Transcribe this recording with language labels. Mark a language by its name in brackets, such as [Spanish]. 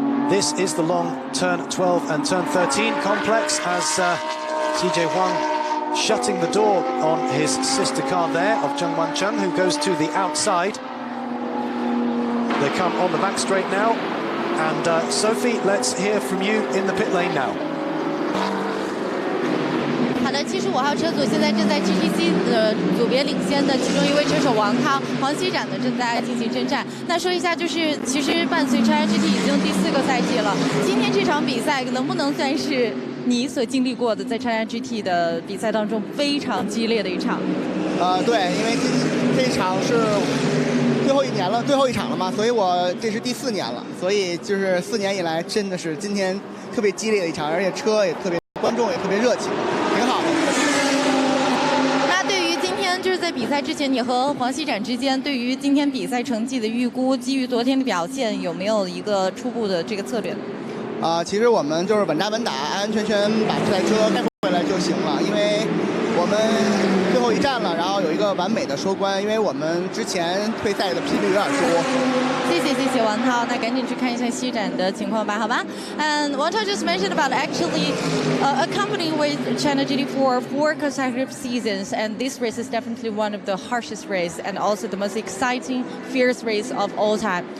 [English] This is the long turn 12 and turn 13 complex as CJ Huang shutting the door on his sister car there of Zheng Wancheng, who goes to the outside. They come on the back straight now, and Sophie, let's hear from you in the pit lane now. [Chinese] 好的，75号车组现在正在 GTC 的组别领先的其中一位车手王涛、黄西展呢正在进行征战。那说一下，就是其实伴随 China GT 已经第4个赛季了，今天这场比赛能不能算是你所经历过的在 China GT 的比赛当中非常激烈的一场？对，因为这场是最后一场了嘛，所以我这是第4年了，所以就是4年以来真的是今天特别激烈的一场，而且车也特别，观众也特别热情。挺好的。那对于今天就是在比赛之前，你和黄西展之间对于今天比赛成绩的预估，基于昨天的表现，有没有一个初步的这个策略？其实我们就是稳扎稳打，安安全全把这台车开回来就行了，因为我们最后一站了，然后有一个完美的收官，因为我们之前退赛的频率有点多。 [English] 谢谢王涛，那赶紧去看一下西展的情况吧，好吧？ And Wang Tao just mentioned about actually accompanying with China GT4 4 consecutive seasons, and this race is definitely one of the harshest race and also the most exciting, fierce race of all time.